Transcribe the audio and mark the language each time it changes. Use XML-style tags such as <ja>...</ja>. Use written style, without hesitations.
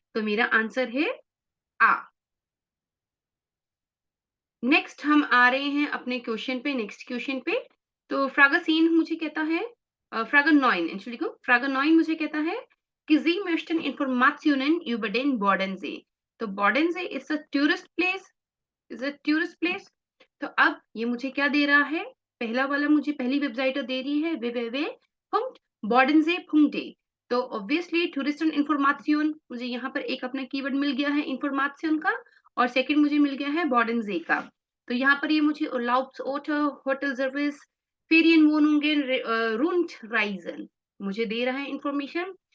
<hi>तो मेरा आंसर है आ। नेक्स्ट हम आ रहे हैं अपने क्वेश्चन पे, नेक्स्ट क्वेश्चन पे। तो फ्रागा सीन मुझे कहता है, फ्रागा 9</hi> <de>Entschuldigung,</de> <hi>फ्रागा 9 मुझे कहता है कि</hi> <de>Sie möchten Informationen über den Bodensee।</de> <en>तो Bodensee is a tourist place, is a tourist place।</en> <hi>तो अब ये मुझे क्या दे रहा है, पहला वाला मुझे पहली वेबसाइट दे रही है www.bodensee.de। तो ऑब्वियसली टूरिस्ट एंड इंफॉर्मेशन, मुझे यहाँ पर एक अपना कीवर्ड मिल गया है इंफॉर्मेशन का, और सेकंड मुझे मिल गया है बॉर्डनजे का। तो यहाँ पर ये मुझे Urlaubs hotel service</hi> <de>Ferienwohnungen Rundreisen</de> <hi>मुझे दे रहा है इंफॉर्मेशन।</hi>